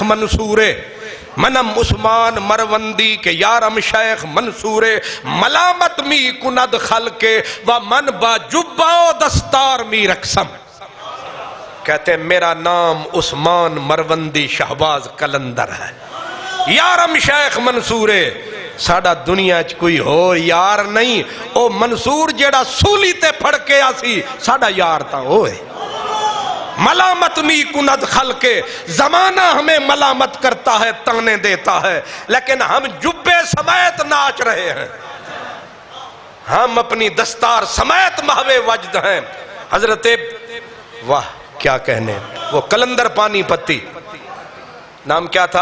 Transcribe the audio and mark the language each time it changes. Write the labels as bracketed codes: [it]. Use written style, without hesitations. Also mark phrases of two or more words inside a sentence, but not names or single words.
[fa] منصورے، منم عثمان مروندی کے یارم شیخ منصورے، ملامت می کند خلقے و من با جبہ و دستار می رقصم۔ [ur] کہتے ہیں میرا نام عثمان مروندی شہباز کلندر ہے، [fa] یارم شیخ منصورے، [pa] ساڑا دنیا چ کوئی ہو یار نہیں، او منصور جیڑا سولی تے پھڑ کے آسی ساڑا یار تا ہوئے۔ [fa] ملامت می کند خلقے، [ur] زمانہ ہمیں ملامت کرتا ہے، تانے دیتا ہے، لیکن ہم جبے سمیت ناچ رہے ہیں، ہم اپنی دستار سمیت محو وجد ہیں۔ حضرت واہ کیا کہنے، وہ کلندر پانی پتی، نام کیا تھا؟